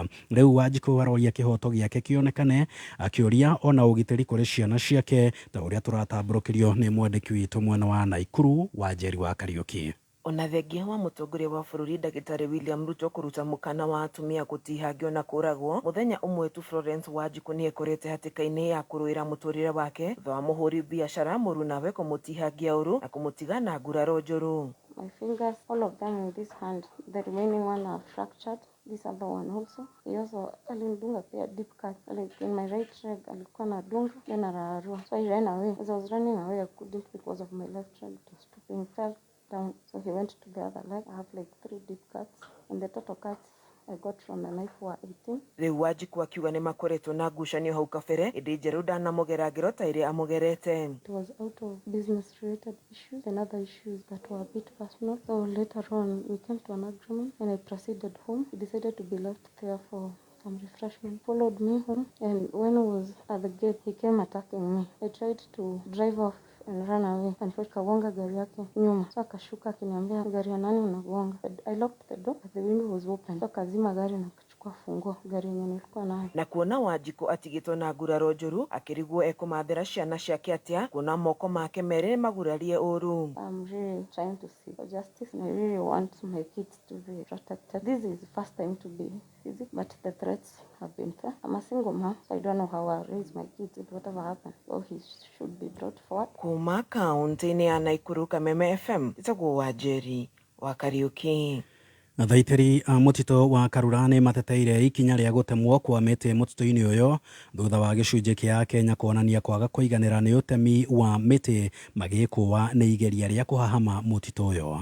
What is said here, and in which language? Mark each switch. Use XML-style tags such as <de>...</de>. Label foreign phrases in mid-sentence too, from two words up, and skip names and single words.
<ki>Rĩu Wanjikũ aroria kĩhoto gĩake kĩonekane akĩũria ona ũgitĩri kũrĩ ciana ciake ta ũrĩa tũratambũrũkĩrio nĩ mwandĩki witũ mwena wa Naikuru wa Njeri wa Kariuki. Ona thengia wa mũtongoria wa bũrũri Ndagĩtarĩ William Ruto kũruta mũkana wa atumia gũtihangio na kũragwo, mũthenya ũmwe tu Florence Wanjikũ nĩ ekorete hatĩka-inĩ ya kũrũĩra mũtũrĩre wake thutha wa mũhũri biacara mũrunawe kũmũtihangia ũru na kũmũtiga na nguraro njũru.</ki> <en>My fingers, all of them in this hand, the remaining one are fractured. This other one also. He also</en> <sw>alinidunga pia</sw> <en>deep cut. Like in my right leg</en> <sw>alikuwa na dunga</sw> <en>then ararua. So I ran away. As I was running away, I couldn't because of my left leg. It was stooping, fell down. So he went to the other leg. I have like 3 deep cuts. And the total cuts I got from the knife were 18.</en> <ki>Rĩu Wanjikũ akiuga nĩ makoretwo na ngucanio hau kabere ĩndĩ Njerũ ndanamũgera ngero ta ĩrĩa amũgerete.</ki> <en>It was out of business related issues and other issues that were a bit personal. So later on we came to an agreement and I proceeded home. He decided to be left there for some refreshment. Followed me home and when I was at the gate he came attacking me. I tried to drive off and run away and</en> <sw>kagonga gari yake nyuma. So akashuka akiniambia gari ya nani unagonga.</sw> <en>I locked the door but the window was open.</en> <sw>So kazima gari na kuchukua funguo gari yenye nilikuwa nayo.</sw> <ki>Na kuona Wanjikũ atigĩtwo na nguraro njũru akĩrigwo ekũmathĩra ciana ciake atĩa kuona moko make merĩ magurarie ũru.</ki> <en>I'm really trying to seek for justice and I really want my kids to be protected. This is the first time to be physical but the threats have been fair. I'm a single mom so I don't know how I'll raise my kids if whatever happens. So he should be brought forward.</en> <ki>Kuma kaunti-inĩ ya Naikuru, Kameme FM, itagwo wa Njeri wa Kariuki. Thaitĩri a mũtitũ wa Karura nĩ mateteire ikinya rĩa gũtemwo kwa mĩtĩ mũtitũ-inĩ ũyũ thutha wa gĩcunjĩ kĩa Kenya kuonania kwaga kũiganĩra nĩ ũtemi wa mĩtĩ magĩkũa nĩ igeria rĩa kũhahama mũtitũ ũyũ.</ki>